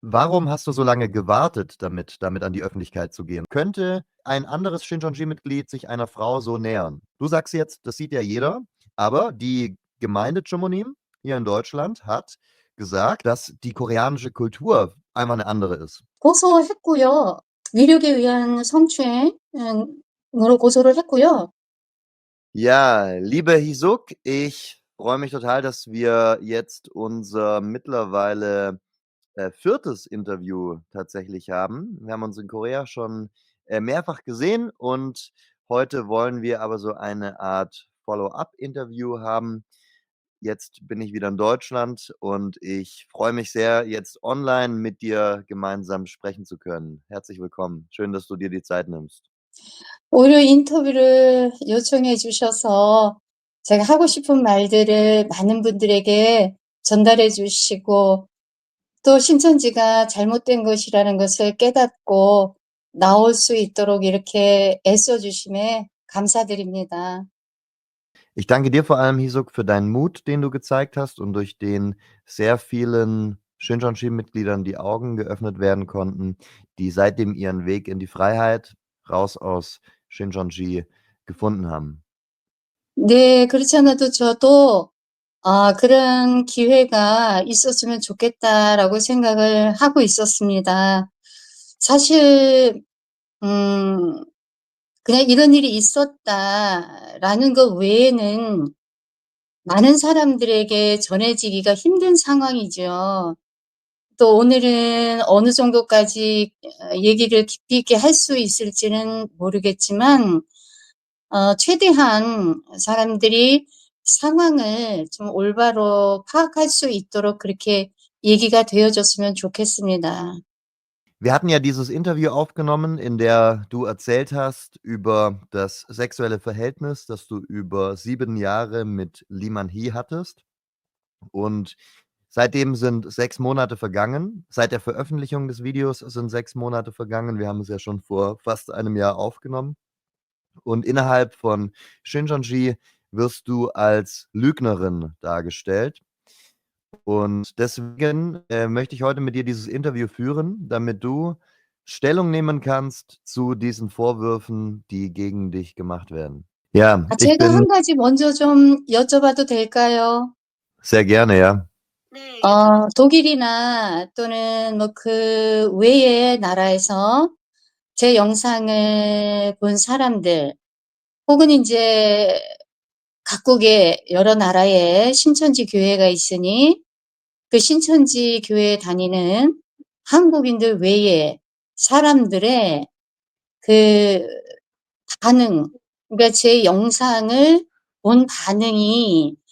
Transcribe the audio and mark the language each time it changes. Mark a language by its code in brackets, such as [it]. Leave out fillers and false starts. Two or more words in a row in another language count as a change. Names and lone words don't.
[de] Warum hast du so lange gewartet damit an die Öffentlichkeit zu gehen? Könnte ein anderes Shincheonji-Mitglied sich einer Frau so nähern? Du sagst jetzt, das sieht ja jeder, aber die Gemeinde Chamonix hier in Deutschland hat gesagt, dass die koreanische Kultur einfach eine andere ist. [ko] 고소했고요. 위력에 의한 성추행으로 고소를 했고요. [de] Ja, liebe Hisuk, ich freue mich total, dass wir jetzt unser mittlerweile 4. Interview tatsächlich haben. Wir haben uns in Korea schon mehrfach gesehen und heute wollen wir aber so eine Art Follow-up-Interview haben. Jetzt bin ich wieder in Deutschland und ich freue mich sehr, jetzt online mit dir gemeinsam sprechen zu können. Herzlich willkommen. Schön, dass du dir die Zeit nimmst. [ko] 오히려 인터뷰를 요청해 주셔서 제가 하고 싶은 말들을 많은 분들에게 전달해 주시고 또 신천지가 잘못된 것이라는 것을 깨닫고 나올 수 있도록 이렇게 애써 주심에 감사드립니다. [de] Ich danke dir vor allem, Hisuk, für deinen Mut, den du gezeigt hast und durch den sehr vielen Shincheonji-Mitgliedern die Augen geöffnet werden konnten, die seitdem ihren Weg in die Freiheit raus aus Shincheonji gefunden haben. [ko] 네, 그렇지 않아도 저도 그런 기회가 있었으면 좋겠다라고 생각을 하고 있었습니다. 사실 그냥 이런 일이 있었다라는 것 외에는 많은 사람들에게 전해지기가 힘든 상황이죠. 또 오늘은 어느 정도까지 얘기를 깊이 있게 할 수 있을지는 모르겠지만 최대한 사람들이 상황을 좀 올바로 파악할 수 있도록 그렇게 얘기가 되어줬으면 좋겠습니다. [de] Wir hatten ja dieses Interview aufgenommen, in der du erzählt hast über das sexuelle Verhältnis, das du über 7 Jahre mit Lee Man-hee hattest. Und seitdem sind 6 Monate vergangen. Seit der Veröffentlichung des Videos sind 6 Monate vergangen. Wir haben es ja schon vor fast einem Jahr aufgenommen. Und innerhalb von Shincheonji wirst du als Lügnerin dargestellt. Und deswegen möchte ich heute mit dir dieses Interview führen, damit du Stellung nehmen kannst zu diesen Vorwürfen, die gegen dich gemacht werden. Ja, ich [ko] 제가 한 [de] bin [ko] 가지 먼저 좀 여쭤봐도 될까요? [de] sehr gerne, ja. [ko] 독일이나 또는 뭐 그 외의 나라에서 제 영상을 본 사람들 혹은 이제 각국의 여러 나라에 신천지 교회가 있으니 그 신천지 교회에 다니는 한국인들 외에 사람들의 그 반응, 그러니까 제 영상을 본 반응이